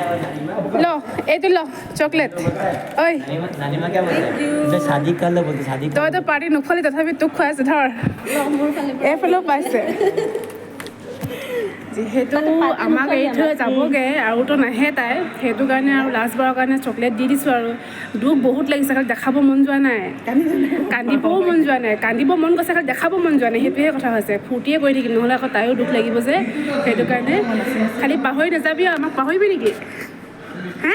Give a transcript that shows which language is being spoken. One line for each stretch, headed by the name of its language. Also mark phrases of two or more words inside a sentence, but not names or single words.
Hindi: लो ये तो लो चॉकलेट ओए नानीमा क्या बोलते हैं शादी कर लो बोलते शादी
Assamese: তই তো পাৰ্টি নোখোৱালি তথাপি তোক খুৱাইছে ধৰ এইফালেও পাইছে যিহেতু আমাক এৰি থৈ যাবগৈ আৰুতো নাহে তাই সেইটো কাৰণে আৰু লাষ্টবাৰৰ কাৰণে চকলেট দি দিছোঁ আৰু দুখ বহুত লাগিছে খালি দেখাব মন যোৱা নাই কান্দিবও মন যোৱা নাই কান্দিব মন গৈছে খালি দেখাব মন যোৱা নাই সেইটোহে কথা হৈছে ফূৰ্তিয়ে কৰি থাকিম নহ'লে আকৌ তাইও দুখ লাগিব যে সেইটো কাৰণে খালি পাহৰি নাযাবি আৰু আমাক পাহৰিবি নেকি হা